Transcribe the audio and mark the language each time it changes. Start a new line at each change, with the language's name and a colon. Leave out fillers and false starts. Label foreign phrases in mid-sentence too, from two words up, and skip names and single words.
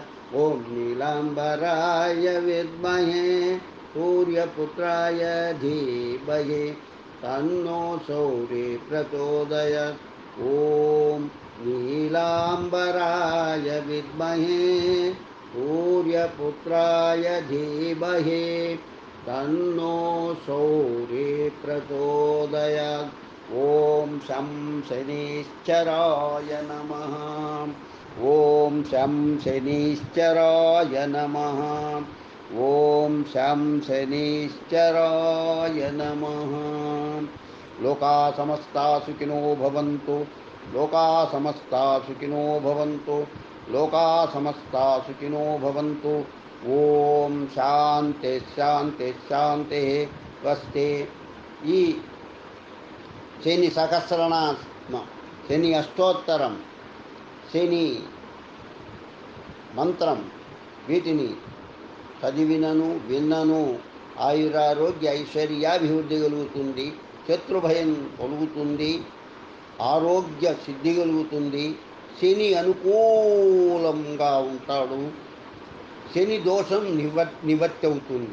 Sanskrit: ఓం నీలాంబరాయ విద్మహే సూర్యపుత్రాయ ధీమహి తన్నో సౌరే ప్రచోదయాత్. ఓం నీలాంబరాయ విద్మహే सूर्यपुत्राय धीमहि तन्नो सौर्ये प्रचोदयात्। ॐ शं शनिश्चराय नमः। ॐ शं शनिश्चराय नमः। ॐ शं शनिश्चराय नमः। लोका समस्ता सुखिनो भवन्तु। लोका समस्ता सुखिनो भवन्तु। लोका समस्ता सुखिनो भवन्तु। ఓం శాంతి శాంతి శాంతి.
Telugu: వస్తే ఈ శని సహస్రనామ, శని అష్టోత్తరం, శని మంత్రం వీటిని చదివినను విన్నను ఆయురారోగ్య ఐశ్వర్యాభివృద్ధి కలుగుతుంది, శత్రుభయం కలుగుతుంది, ఆరోగ్య సిద్ధి కలుగుతుంది, శని అనుకూలంగా ఉంటాడు, శని దోషం నివర్తి అవుతుంది.